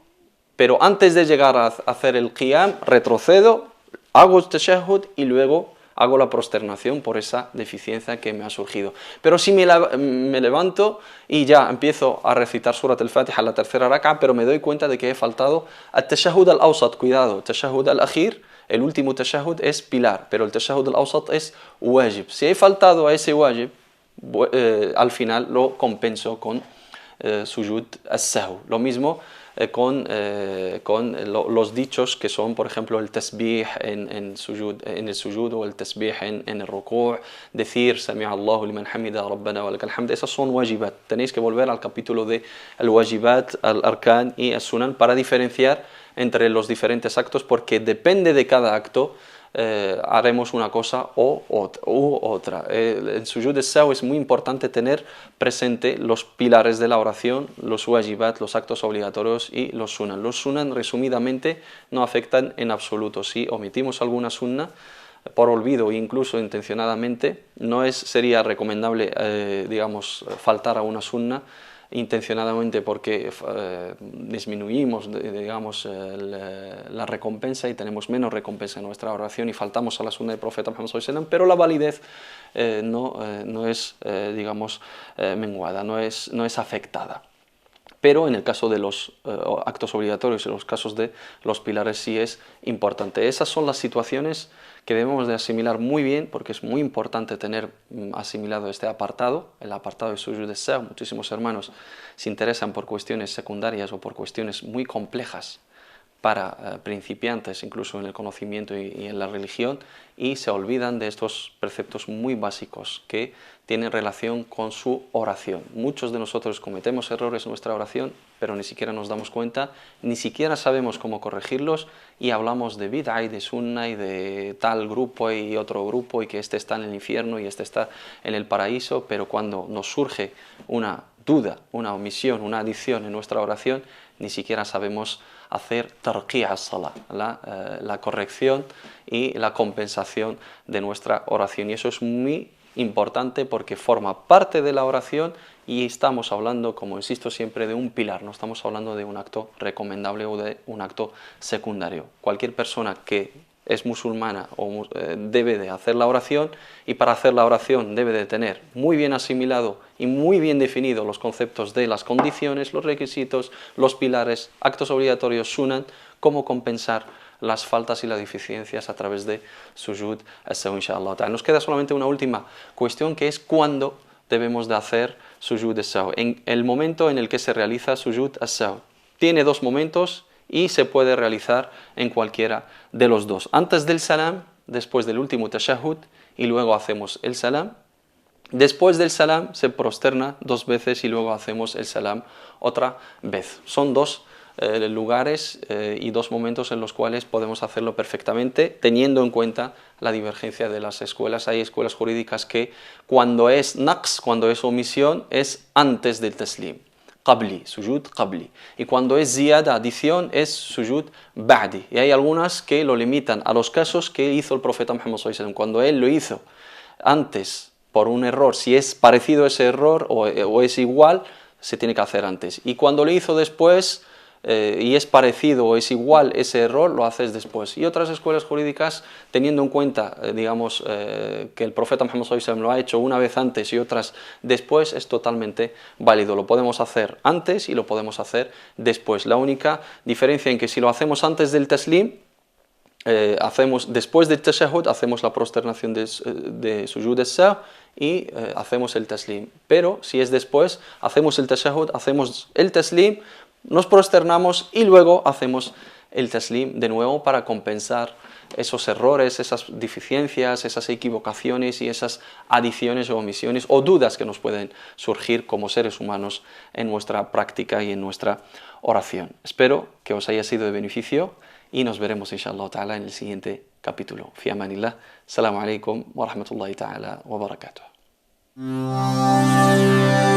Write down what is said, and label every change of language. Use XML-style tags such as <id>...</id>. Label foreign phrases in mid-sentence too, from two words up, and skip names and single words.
<es>Pero antes de llegar a hacer el qiyam, retrocedo, hago el tashahhud y luego hago la prosternación por esa deficiencia que me ha surgido. Pero si me levanto y ya empiezo a recitar Surat al-Fatiha en la tercera rak'a, pero me doy cuenta de que he faltado al</es> <ar>التشهد الأوسط,</ar> <es>cuidado,</es> <ar>التشهد الأخير,</ar> <es>el último tashahhud es pilar, pero el</es> <ar>التشهد الأوسط</ar> <es>es wajib. Si he faltado a ese wajib, al final lo compenso con</es> <ar>سجود السهو.</ar> <es>Lo mismo con los dichos que son, por ejemplo, el tasbih en el sujud o el tasbih en el ruku', decir</es> <ar>سمع الله لمن حمده ربنا ولك الحمد.</ar> <es>Esas son wajibat. Tenéis que volver al capítulo de el wajibat, al arkan y al sunan para diferenciar entre los diferentes actos, porque depende de cada acto haremos una cosa u otra. En</es> <ar>سجود السهو</ar> <es>es muy importante tener presente los pilares de la oración, los wajibat, los actos obligatorios y los sunan. Los sunan, resumidamente, no afectan en absoluto. Si omitimos alguna sunna por olvido e incluso intencionadamente, no sería recomendable, digamos, faltar a una sunna intencionadamente, porque disminuimos, digamos, la recompensa y tenemos menos recompensa en nuestra oración y faltamos a la sunna del profeta Muhammad</es> <ar>صلى الله عليه وسلم,</ar> <es>pero la validez no es, digamos, menguada, no es afectada. Pero en el caso de los actos obligatorios, en los casos de los pilares, sí es importante. Esas son las situaciones que debemos de asimilar muy bien, porque es muy importante tener asimilado este apartado, el apartado de</es> <ar>سجود السهو.</ar> <es>Muchísimos hermanos se interesan por cuestiones secundarias o por cuestiones muy complejas para principiantes, incluso en el conocimiento y en la religión, y se olvidan de estos preceptos muy básicos que tienen relación con su oración. Muchos de nosotros cometemos errores en nuestra oración, pero ni siquiera nos damos cuenta, ni siquiera sabemos cómo corregirlos, y hablamos de bid'a y de sunna y de tal grupo y otro grupo, y que este está en el infierno y este está en el paraíso, pero cuando nos surge una duda, una omisión, una adición en nuestra oración, ni siquiera sabemos hacer</es> <ar>ترقيع الصلاة,</ar> <es>la corrección y la compensación de nuestra oración. Y eso es muy importante porque forma parte de la oración y estamos hablando, como insisto siempre, de un pilar, no estamos hablando de un acto recomendable o de un acto secundario. Cualquier persona que es musulmana debe de hacer la oración, y para hacer la oración debe de tener muy bien asimilado y muy bien definido los conceptos de las condiciones, los requisitos, los pilares, actos obligatorios, sunan, cómo compensar las faltas y las deficiencias a través de</es> <ar>سجود السهو,</ar> <es>inshallah. Nos queda solamente una última cuestión, que es cuándo debemos de hacer</es> <ar>سجود السهو.</ar> <es>En el momento en el que se realiza</es> <ar>سجود السهو.</ar> <es>Tiene dos momentos y se puede realizar en cualquiera de los dos. Antes del salam, después del último tashahhud, y luego hacemos el salam. Después del salam se prosterna dos veces y luego hacemos el salam otra vez. Son dos lugares y dos momentos en los cuales podemos hacerlo perfectamente, teniendo en cuenta la divergencia de las escuelas. Hay escuelas jurídicas que cuando es naqs, cuando es omisión, es antes del taslim, qabli,</es> <ar>سجود قبلي,</ar> <es>y cuando es ziyada, adición, es</es> <ar>سجود بعدي.</ar> <es>Y hay algunas que lo limitan a los casos que hizo el profeta Muhammad</es> <ar>صلى الله عليه وسلم.</ar> <es>Cuando él lo hizo antes por un error, si es parecido ese error o es igual, se tiene que hacer antes. Y cuando lo hizo después y es parecido o es igual ese error, lo haces después. Y otras escuelas jurídicas, teniendo en cuenta, que el profeta Muhammad</es> <ar>صلى الله عليه وسلم</ar> <es>lo ha hecho una vez antes y otras después, es totalmente válido. Lo podemos hacer antes y lo podemos hacer después. La única diferencia en que si lo hacemos antes del taslim, después del tashahhud, hacemos la prosternación de</es> <ar>سجود السهو</ar> <es>y hacemos el taslim. Pero si es después, hacemos el tashahhud, hacemos el taslim, nos prosternamos y luego hacemos el taslim de nuevo para compensar esos errores, esas deficiencias, esas equivocaciones y esas adiciones o omisiones o dudas que nos pueden surgir como seres humanos en nuestra práctica y en nuestra oración. Espero que os haya sido de beneficio y nos veremos</es> <ar>إن شاء الله تعالى</ar> <es>en el siguiente capítulo.</es> <ar>في أمان الله. السلام عليكم ورحمة الله تعالى وبركاته.</ar>